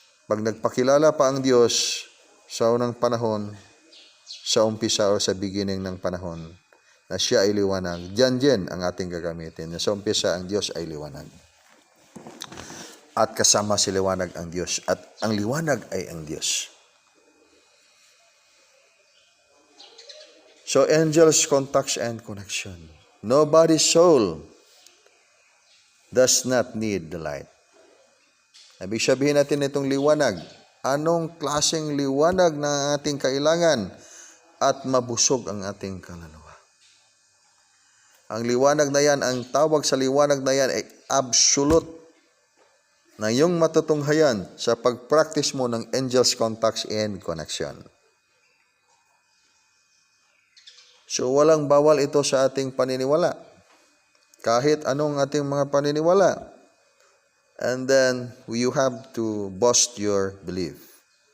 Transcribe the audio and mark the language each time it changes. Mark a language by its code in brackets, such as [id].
[tl] Pag nagpakilala pa ang Diyos sa unang panahon, sa umpisa o sa beginning ng panahon, na siya ay liwanag, diyan ang ating gagamitin. Sa umpisa, ang Diyos ay liwanag. At kasama si liwanag ang Diyos. At ang liwanag ay ang Diyos. [en] So, angels, contacts, and connection. Nobody's soul does not need the light. [tl] Ibig sabihin natin itong liwanag. Anong klaseng liwanag na ating kailangan at mabusog ang ating kaluluwa? Ang liwanag na yan, ang tawag sa liwanag na yan ay absolute na iyong matutunghayan sa pag-practice mo ng angels, contacts, and connection. So, walang bawal ito sa ating paniniwala. Kahit anong ating mga paniniwala. [en] And then, you have to boast your belief.